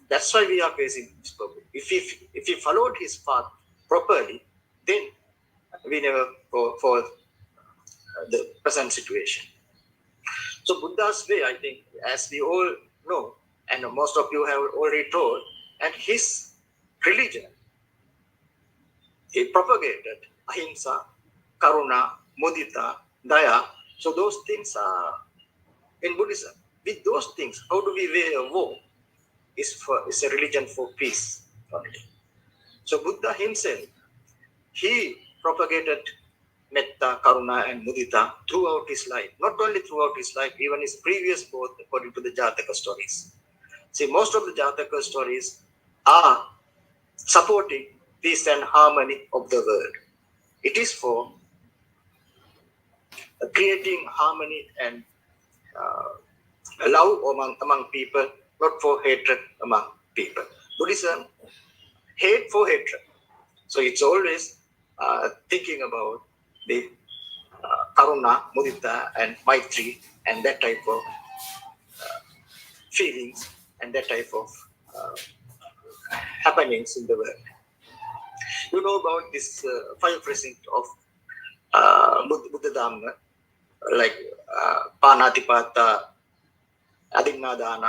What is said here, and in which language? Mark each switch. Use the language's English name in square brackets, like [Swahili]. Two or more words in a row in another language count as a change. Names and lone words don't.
[English] That's why we are facing this problem. If we followed his path properly, then we never go for the present situation. So Buddha's way, I think, as we all know, and most of you have already told, and his religion, he propagated ahimsa, karuna, mudita, daya. So those things are in Buddhism. With those things, how do we weigh a war? It's a religion for peace only. So Buddha himself, he propagated metta, karuna, and mudita throughout his life. Not only throughout his life, even his previous birth, according to the Jataka stories. See, most of the Jataka stories are supporting peace and harmony of the world. It is for creating harmony and love among people, not for hatred among people. Buddhism, hate for hatred. So it's always thinking about the karuna, mudita, and maitri, and that type of feelings and that type of happenings in the world. You know about this 5 precincts of Buddha Dhamma, like Panatipata, Adignadana.